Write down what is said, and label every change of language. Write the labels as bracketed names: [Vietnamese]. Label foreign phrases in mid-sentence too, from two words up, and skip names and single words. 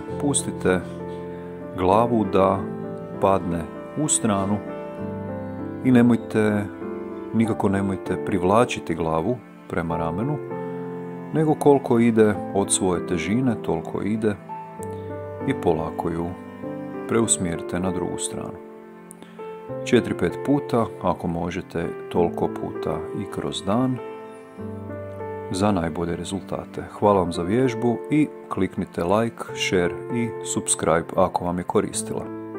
[Croatian] Pustite glavu da padne u stranu i nikako nemojte privlačiti glavu prema ramenu, nego koliko ide od svoje težine, toliko ide i polako ju preusmjerite na drugu stranu. 4-5 puta, ako možete toliko puta i kroz dan, za najbolje rezultate. Hvala vam za vježbu i kliknite [English] like, share [Croatian] i subscribe ako vam je koristila.